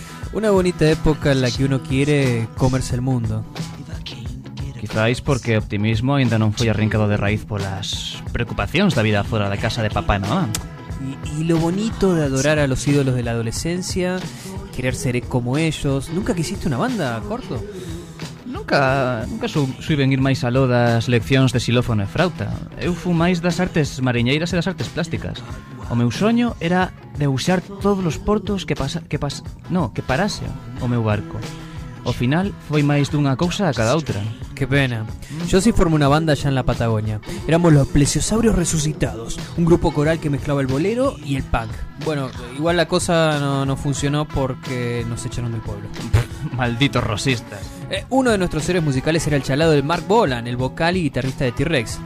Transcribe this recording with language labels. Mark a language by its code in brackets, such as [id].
[es] Una bonita época en la que uno quiere comerse el mundo. [gl] Quizáis porque o optimismo ainda non foi arrincado de raíz polas preocupacións da vida fora da casa de papá e mamá. [es] Y lo bonito de adorar a los ídolos de la adolescencia, querer ser como ellos. ¿Nunca quisiste una banda, Corto? [gl] Nunca soube ir máis aló das leccións de xilófono e frauta. Eu fui máis das artes mariñeiras e das artes plásticas. O meu soño era de usar todos os portos que parase o meu barco. O final foi máis dunha cousa a cada outra. [es] Qué pena. Yo sí formé una banda allá en la Patagonia. Éramos los Plesiosaurios Resucitados, un grupo coral que mezclaba el bolero y el punk. Bueno, igual la cosa no funcionó porque nos echaron del pueblo. Malditos rosistas. Uno de nuestros héroes musicales era el chalado del Mark Bolan, el vocal y guitarrista de T-Rex.